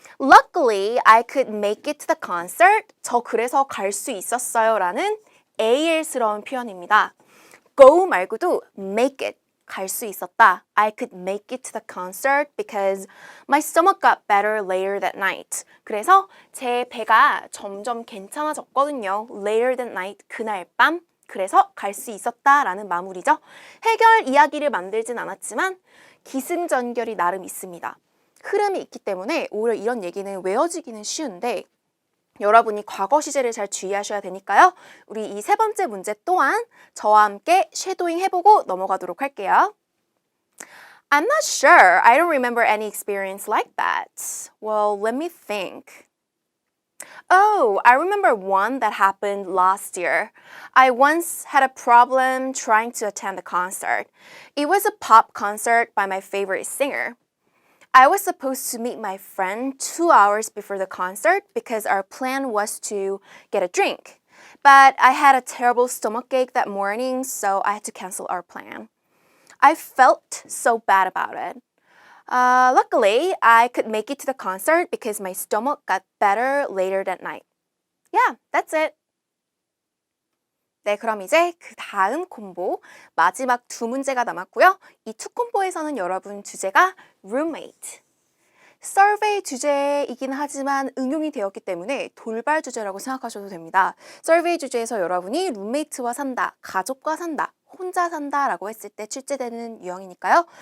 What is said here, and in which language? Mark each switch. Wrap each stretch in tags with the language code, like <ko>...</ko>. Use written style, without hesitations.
<en>Luckily, I could make it to the concert.</en> <ko>저 그래서 갈 수 있었어요. 라는 AL스러운 표현입니다.</ko> <en>go</en> <ko>말고도</ko> <en>make it.</en> <ko>갈 수 있었다.</ko> <en>I could make it to the concert because my stomach got better later that night.</en> <ko>그래서 제 배가 점점 괜찮아졌거든요.</ko> <en>Later that night,</en> <ko>그날 밤. 그래서 갈 수 있었다라는 마무리죠. 해결 이야기를 만들진 않았지만 기승전결이 나름 있습니다. 흐름이 있기 때문에 오히려 이런 얘기는 외워지기는 쉬운데 여러분이 과거 시제를 잘 주의하셔야 되니까요. 우리 이 세 번째 문제 또한 저와 함께 쉐도잉 해보고 넘어가도록 할게요.</ko> <en>I'm not sure. I don't remember any experience like that. Well, let me think. Oh, I remember one that happened last year. I once had a problem trying to attend the concert. It was a pop concert by my favorite singer. I was supposed to meet my friend 2 hours before the concert because our plan was to get a drink. But I had a terrible stomachache that morning, so I had to cancel our plan. I felt so bad about it. Luckily, I could make it to the concert because my stomach got better later that night. Yeah, that's it.</en> <ko>네, 그럼 이제 그 다음 콤보 마지막 두 문제가 남았고요. 이 투 콤보에서는 여러분 주제가 roommate. 서베이 주제이긴 하지만 응용이 되었기 때문에 돌발 주제라고 생각하셔도 됩니다. 서베이 주제에서 여러분이 룸메이트와 산다, 가족과 산다, 혼자 산다라고 했을 때 출제되는 유형이니까요.</ko>